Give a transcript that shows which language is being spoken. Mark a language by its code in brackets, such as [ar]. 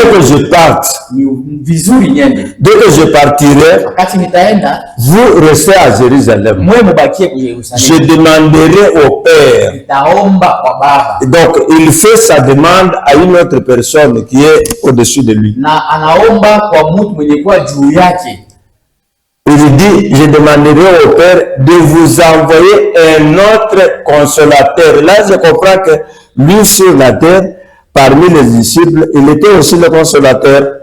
[fr] Dès que je parte, [sw] ni vizuri nyende. [fr] Dès que je partirai, [sw] wakati nitaenda, [fr] vous restez à Jérusalem. [sw] Mwe mubakie kwa Yerusalemu. [fr] Je demanderai au Père. [sw] Nitaomba kwa Baba. [fr] Donc il fait sa demande à une autre personne qui est au-dessus de lui. [sw] Na anaomba kwa mtu mwenye kuwa juu yake. [fr] Il dit, je demanderai au Père de vous envoyer un autre consolateur. Là, je comprends que lui sur la terre, parmi les disciples, il était aussi le consolateur.